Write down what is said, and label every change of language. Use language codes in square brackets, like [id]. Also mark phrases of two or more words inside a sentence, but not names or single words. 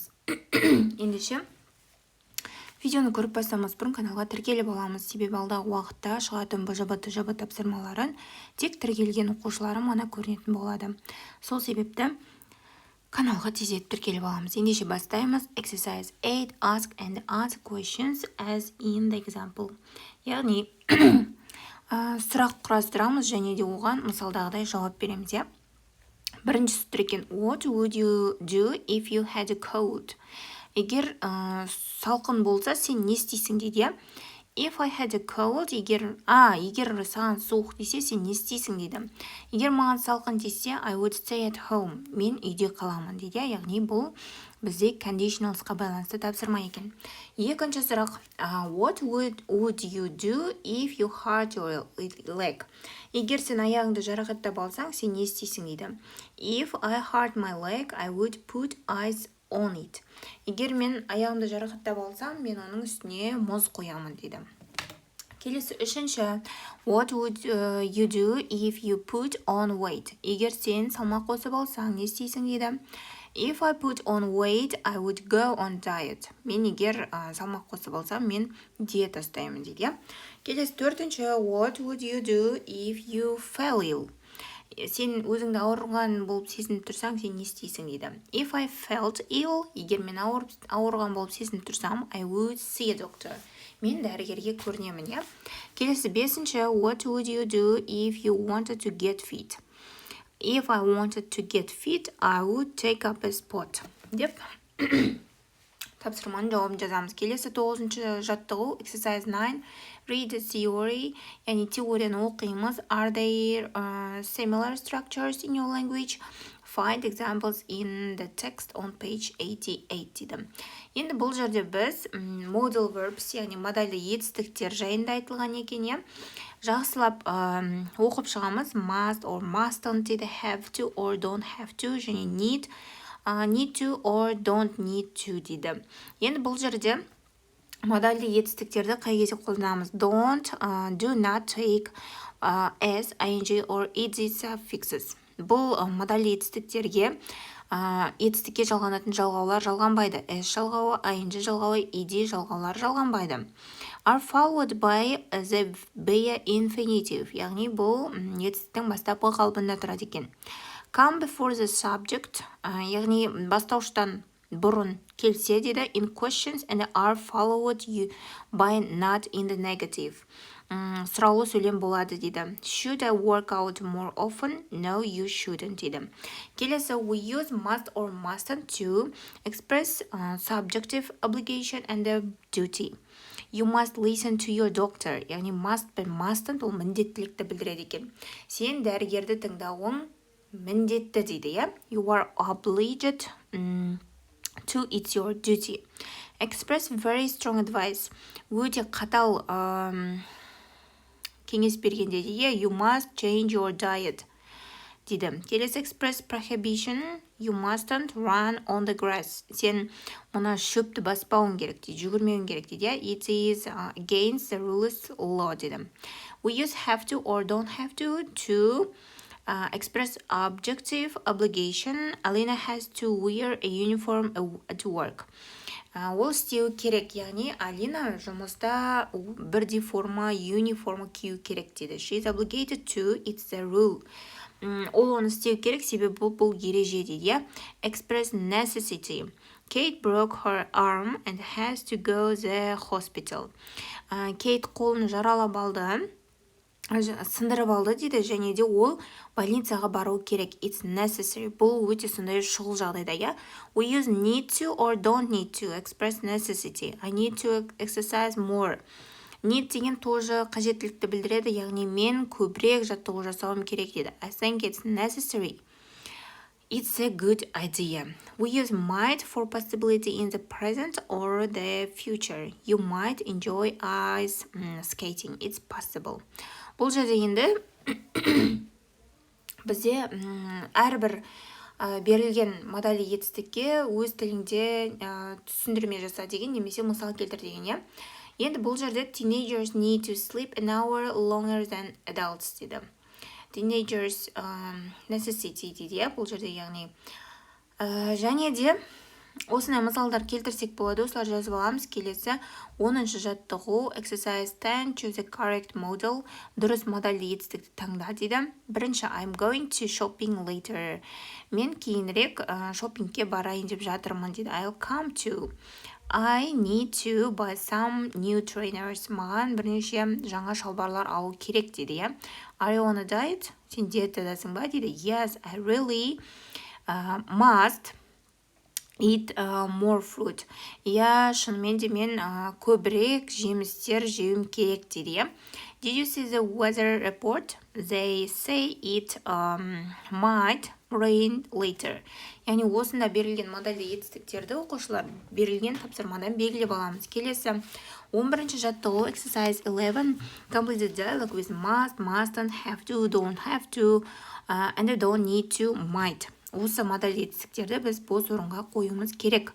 [kk] Ендеше видеоны көріп бастамас бұрын каналға тіркеліп аламыз. Себебі алдағы уақытта шығатын БЖБ тапсырмаларын тек тіркелген оқушыларым ғана көрінетін болады. Сол себепті каналға тезет тіркеліп аламыз. Ендеше бастаймыз. [en] Exercise 8. Ask and answer questions as in the example. [kk] Яғни сұрақ құрастырамыз және де оған мысалдағыдай жауап береміз. Біріншісі тұр екен. [en] What would you do if you had a cold? [kk] Егер салқын болса, сен не істейсің дейді. [en] If I had a cold, [kk] егер саған суық десе, сен не істейсің дейді. Егер маған салқын десе, [en] I would stay at home. [kk] Мен үйде қаламын дейді. Яғни бұл бізде conditionalsқа байланысты тапсырма екен. Екінші сұрақ. [en] What would you do if you hurt your leg? [kk] Егер сен аяғыңды жарақаттап алсаң, сен не істейсің дейді. [en] If I hurt my leg, I would put ice on it. [kk] Егер мен аяғымды жарақаттап алсам, мен оның үстіне мұз қоямын дейді. Келесі үшінші. [en] What would you do if you put on weight? [kk] Егер сен салмақ қосып алсаң, не істейсің дейді. [en] If I put on weight, I would go on diet. [kk] Мен егер салмақ қосып алсам, мен диета ұстаймын дейді. Келесі төртінші. [en] What would you do if you fell ill? [kk] Сен өзіңді ауырған болып сезініп тұрсаң, сен не істейсің дейді. [en] If I felt ill, [kk] егер мен ауырған болып сезініп тұрсам, [en] I would see a doctor. [kk] Мен дәрігерге көрінемін, иә. Келесі бесінші. [en] What would you do if you wanted to get fit? If I wanted to get fit, I would take up a sport. [kk] Деп тапсырманың жауабын жазамыз. Келесі 9-шы жаттығу. [en] Exercise 9. Read the theory. [kk] Яғни теорияны оқимыз. [en] Are there similar structures in your language? Find examples in the text on page 88 дейді. [kk] Енді бұл жерде біз [en] modal verbs, [kk] яғни модальды етістіктер жайында айтылған екен. Жақсылап оқып шығамыз. [en] Must or mustn't дейді. Have to or don't have to. Және need to or don't need to дейді. [kk] Енді бұл жерде модальды етістіктерді қай кезде қолданамыз? [en] Don't, do not, take, as, ing or ed suffixes. [kk] Бұл модальды етістіктерге етістікке жалғанатын жалғаулар жалғанбайды. As жалғауы, ing жалғауы, ed жалғаулар жалғанбайды. [en] Are followed by the bare infinitive. [kk] Яғни бұл етістіктің бастапқы қалпында тұрады екен. [en] Come before the subject, [kk] яғни бастауыштан бұрын келсе дейді. [en] In questions and are followed by not in the negative. [kk] Сұраулы сөйлем болады дейді. [en] Should I work out more often? No, you shouldn't [kk] дейді. Келесі, [en] we use must or mustn't to express subjective obligation and duty. You must listen to your doctor. [kk] Яғни must пен mustn't ол міндеттілікті білдіреді екен. Сен дәрігерді тыңдауың міндетті дейді, иә? [en] You are obliged to it's your duty. Express very strong advice. [kk] Өте қатал кеңес бергенде дейді. [en] You must change your diet [kk] дейді. Келесі [en] express prohibition. You mustn't run on the grass. [kk] Сен мұна шөпті баспауың керек дейді. Жүгірмеуің керек дейді. [en] It is against the rules law дейді. We use have to or don't have to express objective obligation. Alina has to wear a uniform at work. [kk] Ол істеу керек, яғни Алина жұмыста бірдей форма, uniform кию керек дейді. [en] She is obligated to, it's the rule. [kk] Ол оны істеу керек, себебі бұл ереже дейді. [en] Express necessity. Kate broke her arm and has to go to the hospital. [kk] Kate қолын жаралап алды. Сындырып алды дейді, және де ол больницаға бару керек. [en] It's necessary. [kk] Бұл өте сондай шұғыл жағдайда, иә. [en] We use need to or don't need to express necessity. I need to exercise more. [kk] Need деген тоже қажеттілікті білдіреді, яғни мен көбірек жаттығу жасауым керек дейді. [en] I think it's necessary. It's a good idea. We use might for possibility in the present or the future. You might enjoy ice skating. It's possible. [kk] Бұл жерде енді бізде әрбір берілген модальды етістікке өз тіліңде түсіндірме жаса деген немесе мысал келтір деген, иә. Енді бұл жерде [en] teenagers need to sleep an hour longer than adults дейді. Teenagers necessity [kk] дейді, бұл жерде яғни және де осындай мысалдар келтірсек болады, осылар жазып аламыз. Келесі 10-шы жаттығу [en] exercise 10 choose the correct modal, [kk] дұрыс модальді етістікті таңда дейді. Бірінші [en] I'm going to shopping later, [kk] мен кейінірек шоппингке барайын деп жатырмын дейді. [en] I'll come to, I need to buy some new trainers, [kk] маған бірнеше жаңа шалбарлар алу керек дейді. [en] Are you on a diet? [kk] Сен диетадасың ба дейді. [en] Yes, I really must eat more fruit. [kk] Я шынымен де мен көбірек жемістер жеуім керек дейді. [en] Did you see the weather report? They say it might rain later. [kk] Яғни осында берілген модальді етістіктерді оқушылар берілген тапсырмадан белгілеп аламыз. Келесі 11-ші жаттығу [en] exercise 11 complete the dialogue with must, mustn't, have to, don't have to, and don't need to, might. [kk] Осы модаль етістіктерді біз бос орынға қоюымыз керек.